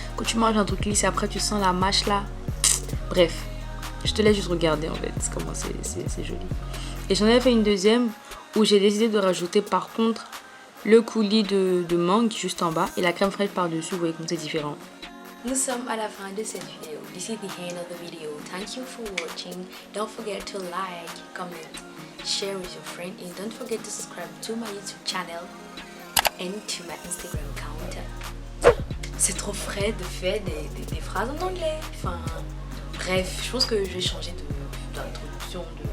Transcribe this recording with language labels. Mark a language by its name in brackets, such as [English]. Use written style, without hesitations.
[French] Quand tu manges un truc lisse et après tu sens la mâche là. Bref, je te laisse juste regarder en fait comment c'est joli. Et j'en ai fait une deuxième où j'ai décidé de rajouter par contre le coulis de mangue juste en bas et la crème fraîche par-dessus. Vous voyez comme c'est différent. Nous sommes à la fin de cette vidéo. [English] This is the end of the video. Thank you for watching. Don't forget to like, comment, share with your friend and don't forget to subscribe to my YouTube channel and to my Instagram account. [French] C'est trop frais de faire des phrases en anglais. Bref, je pense que je vais changer d'introduction.